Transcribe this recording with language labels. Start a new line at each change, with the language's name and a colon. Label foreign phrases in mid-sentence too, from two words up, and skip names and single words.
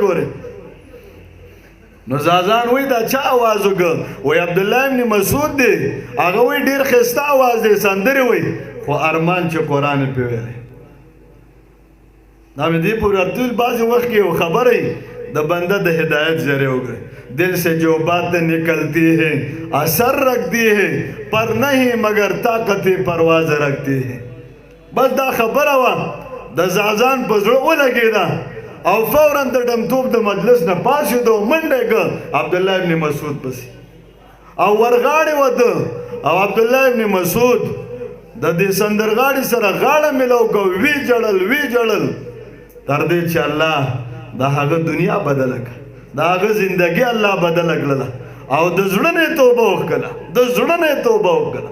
Pashto: ګورې نو زازان وایي دا چا اواز وکړه؟ وایي عبدالله ابن مسعود دی. هغه وایي ډېر ښایسته اواز دی، سندرې وایي، خو ارمان چې قرآن یې پرې ویلی. دا مې دې پورې راتلل بعضې وخت کې یو خبره د بنده د
Urdu: ہدایت ذریعہ ہو گئے. دل سے جو باتیں نکلتی ہے اثر رکھتی ہے، پر نہیں مگر طاقت پرواز رکھتی ہے.
Pashto: بس دا خبره وه د زازان په زړه ولګېده او فوراً د ډمتوب د مجلس نه پاڅېده او منډه یې کړه عبدالله ابن مسعود پسې او ورغاړې وه ده. او عبدالله ابن مسعود د دې سندرغاړي سره غاړه میلاو کړه، وی جړل وی جړل، تر دې چې الله د هغه دنیا بدله کړه، د هغه زندګي الله بدله کړله او د زړه نه یې توبه وکړله، د زړه نه یې توبه وکړله.